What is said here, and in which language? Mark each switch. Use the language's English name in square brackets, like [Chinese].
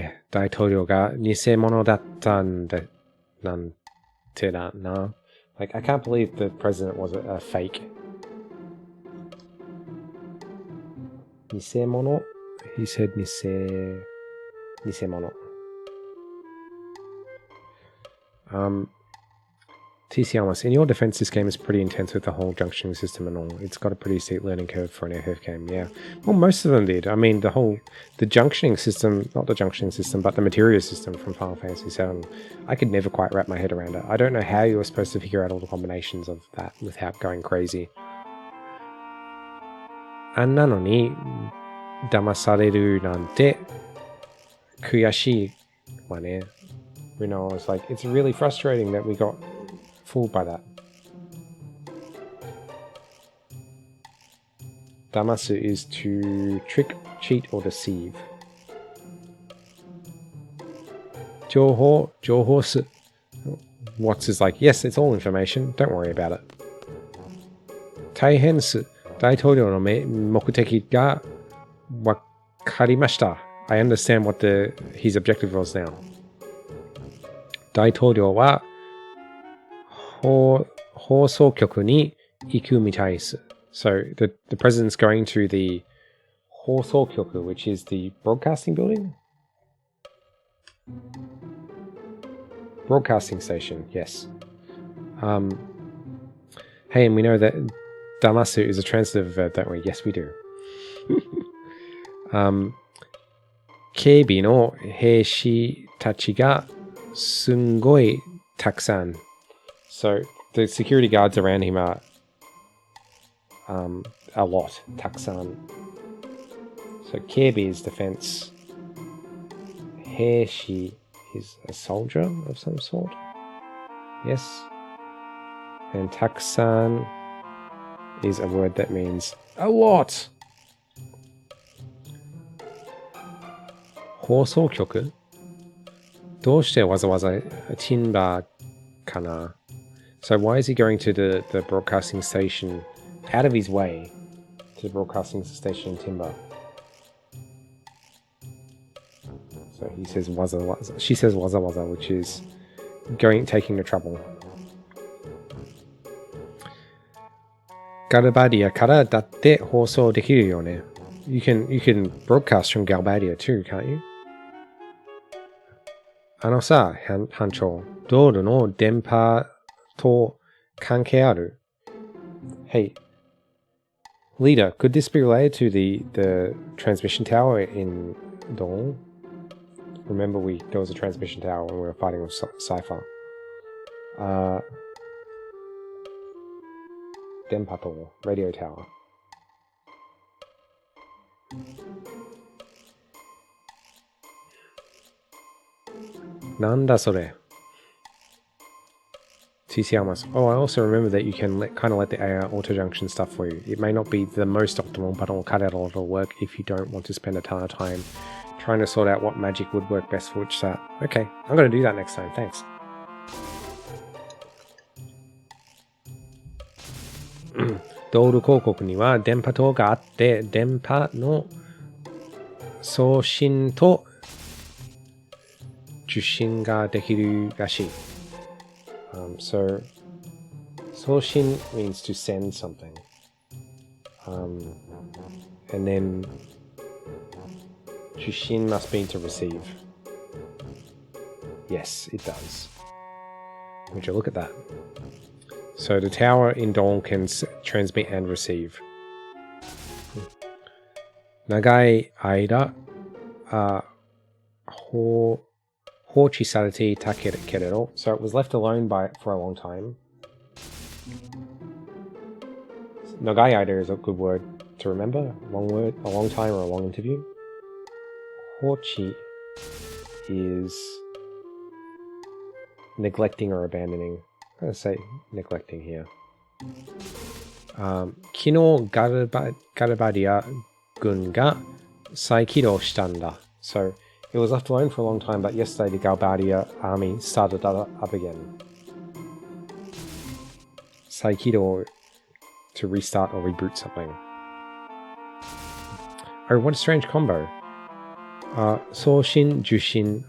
[Japanese] 大統領が偽物だったんだ、なんてだな。 [English] Like, I can't believe the president was a fake. 偽物?He said 偽物. TCLS, in your defense, this game is pretty intense with the whole junctioning system and all. It's got a pretty steep learning curve for an FF game, yeah. Well, most of them did. I mean, the junctioning system, not the junctioning system, but the materia system from Final Fantasy VII, I could never quite wrap my head around it. I don't know how you were supposed to figure out all the combinations of that without going crazy. [Japanese] あんなのに騙されるなんて悔しいわね。 [English] You know, it's like, it's really frustrating that we got fooled by that. 騙す is to trick, cheat, or deceive. 情報す What's is like, yes, it's all information, don't worry about it. [Japanese] 大変す大統領の目的がわかりました。 [English] I understand what his objective was now. [Japanese] 大統領は放送局に行くみたいです。 [English] So the president's going to the 放送局, which is the broadcasting building? Broadcasting station, yes. Hey, and we know that damasu is a transitive verb, don't we? Yes, we do. [Japanese] 警備の兵士たちがすんごいたくさん. [English] So the security guards around him are a lot, たくさん. So 警備 is defense. 兵士 is a soldier of some sort. Yes. And たくさん is a word that means a lot. [Japanese] 放送局どうしてわざわざティンバーかな [English] So why is he going to the broadcasting station out of his way to the broadcasting station in Timber? So he says waza waza. She says waza waza, which is taking the trouble. [Japanese] Galbadia からだって放送できるよね. [English] You can broadcast from Galbadia too, can't you? [Japanese] あのさ、班長、道路の電波と関係ある? [English] Hey, leader, could this be related to the transmission tower in Dawn? Remember there was a transmission tower when we were fighting with Cypher. 電波塔 radio tower. [Japanese] なんだそれ TCLMS. [English] Oh, I also remember that you can kind of let the AI auto-junction stuff for you. It may not be the most optimal, but it will cut out a lot of work if you don't want to spend a ton of time trying to sort out what magic would work best for which set. Okay, I'm going to do that next time. Thanks. [Japanese] 道路広告には電波塔があって電波の送信と受信ができるらしい. [English] So 送信 means to send something. And then 受信 must mean to receive. Yes, it does. Would you look at that? So the tower in Dawn can transmit and receive. [Japanese] 長い間、放置されていたけれど, [English] so it was left alone for a long time. 長い間 is a good word to remember. Long word, a long time or a long interview. 放置 is neglecting or abandoning. I'm going to say neglecting here. [Japanese] 昨日ガルバディア軍が再起動したんだ. [English] So it was left alone for a long time, but yesterday the Galbadia army started up again. 再起動 to restart or reboot something. Oh, what a strange combo. Soshin, Jushin.